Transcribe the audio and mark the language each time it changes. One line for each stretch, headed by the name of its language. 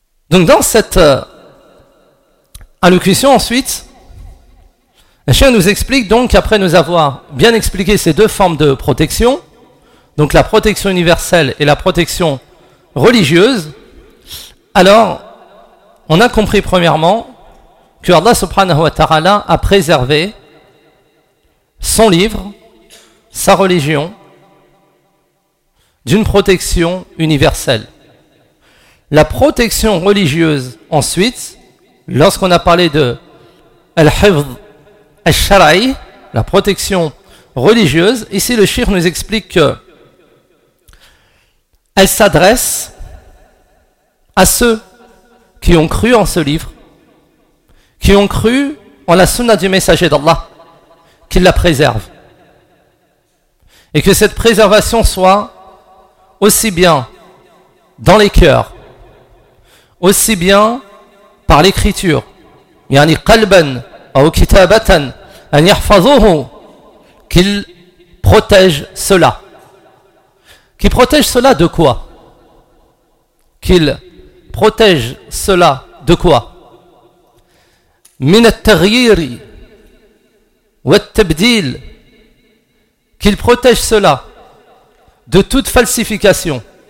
French: Donc dans cette allocution ensuite, le chien nous explique donc, après nous avoir bien expliqué ces deux formes de protection, donc la protection universelle et la protection religieuse, alors on a compris premièrement que Allah subhanahu wa ta'ala a préservé son livre, sa religion, d'une protection universelle. La protection religieuse ensuite, lorsqu'on a parlé de al-hifz al-shar'i, la protection religieuse, ici le shir nous explique que elle s'adresse à ceux qui ont cru en ce livre, qui ont cru en la sunna du messager d'Allah, qu'il la préserve. Et que cette préservation soit aussi bien dans les cœurs, aussi bien par l'écriture.
Arabic: يعني قلبا أو كتابة أن يحفظوه
French: qu'il protège cela. Qu'il protège cela de quoi? Qu'il protège cela de quoi?
Arabic: من التغيير والتبديل.
French: Qu'il protège cela de toute falsification.